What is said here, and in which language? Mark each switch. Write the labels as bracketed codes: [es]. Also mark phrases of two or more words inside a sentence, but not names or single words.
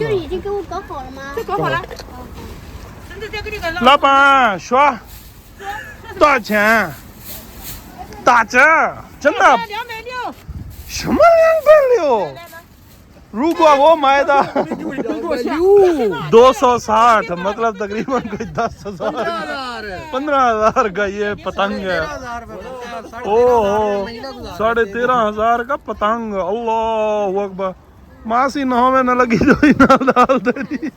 [zh] 就是已经给我搞好了吗？这搞好了。老板说多少钱？打折，真的。 260。什么260？如果我买的260 [ur] مطلب تقریباً کوئی 10,000 15,000 کا یہ پتنگ ہے. اوہ، 13,500 کا پتنگ. [ar] الله أكبر. मासी नौ में न लगी तो ही ना डाल देनी।